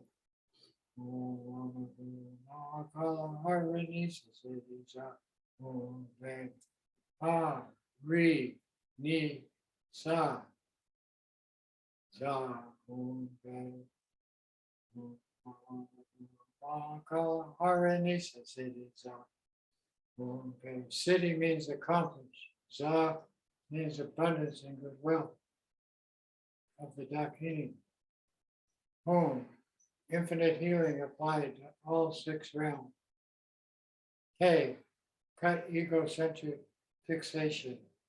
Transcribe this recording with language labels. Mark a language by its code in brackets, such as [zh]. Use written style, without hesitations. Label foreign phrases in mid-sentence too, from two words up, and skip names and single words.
[sa] Om Lama Guru Mahakala Haranisa Siddhi Za Om Pe. Ha, Ri, Ni, Sa, Za Om Pe. Om Lama Guru Mahakala Haranisa Siddhi Za Om Pe. [en] Siddhi means accomplish. Za means abundance and goodwill of the Dakini. Om, infinite healing applied to all six realms. K, cut egocentric fixation.